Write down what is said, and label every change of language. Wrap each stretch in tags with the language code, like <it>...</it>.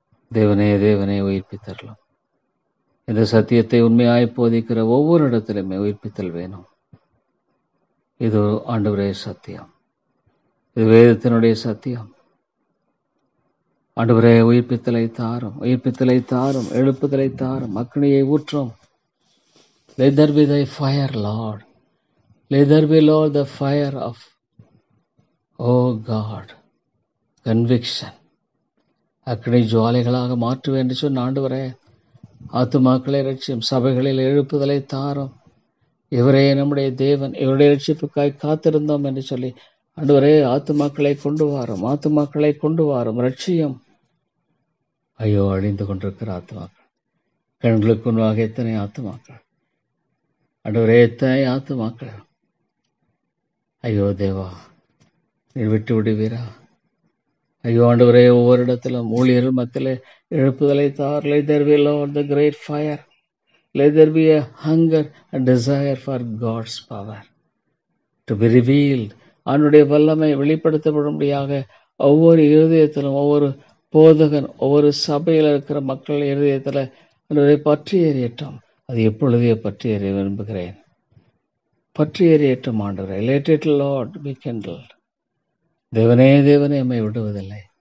<ta>தேவனே தேவனே உயிர்ப்பித்தரலாம். இந்த சத்தியத்தை உண்மையாய் போதிக்கிற ஒவ்வொரு இடத்திலுமே உயிர்ப்பித்தல் வேணும். இது ஆண்டவரே சத்தியம், இது வேதத்தினுடைய சத்தியம். ஆண்டவரே உயிர்ப்பித்தலை தாரும், உயிர்ப்பித்தலை தாரும், எழுப்புதலை தாரும், அக்னியை ஊற்றும்.</ta> <en>Let there be thy fire, Lord. Let there be, Lord, the fire of, oh God, conviction.</en> <ta>அக்னி ஜுவாலைகளாக மாற்றுவேன் என்று சொன்ன ஆண்டவரே, ஆத்துமாக்களை ரட்சியும், சபைகளில் எழுப்புதலை தாரும். இவரே நம்முடைய தேவன், இவருடைய ரட்சிப்புக்காய் காத்திருந்தோம் என்று சொல்லி ஆண்டவரே ஆத்துமாக்களை கொண்டு வாரும், ஆத்துமாக்களை கொண்டு வாரும், ரட்சியம். ஐயோ அழிந்து கொண்டிருக்கிற ஆத்துமாக்கள், கண்களுக்கு முன்பாக எத்தனை ஆத்துமாக்கள் ஆண்டவரே, எத்தனை ஆத்துமாக்கள். ஐயோ தேவா நீர் விட்டு விடுவீரா? ஐயோ ஆண்டவரே ஒவ்வொரு இடத்திலும் ஊழியர்கள் மத்தியிலே எழுப்புதலை தார்.</ta> <en>Let there be, Lord, the great fire. Let there be a hunger and desire for God's power to be revealed.</en> <ta>அவனுடைய வல்லமை வெளிப்படுத்தப்படும்படியாக ஒவ்வொரு இருதயத்திலும், ஒவ்வொரு போதகன், ஒவ்வொரு சபையில் இருக்கிற மக்கள் இருதயத்தில் அவனுடைய பற்றி எறியட்டும். அது எப்பொழுதே பற்றி எறிய விரும்புகிறேன். பற்றி எறியட்டும் ஆண்டவரே.</ta> <en>Let it, Lord, be kindled.</en> <ta>தேவனே தேவனே நம்மை விடுவதில்லை.</ta>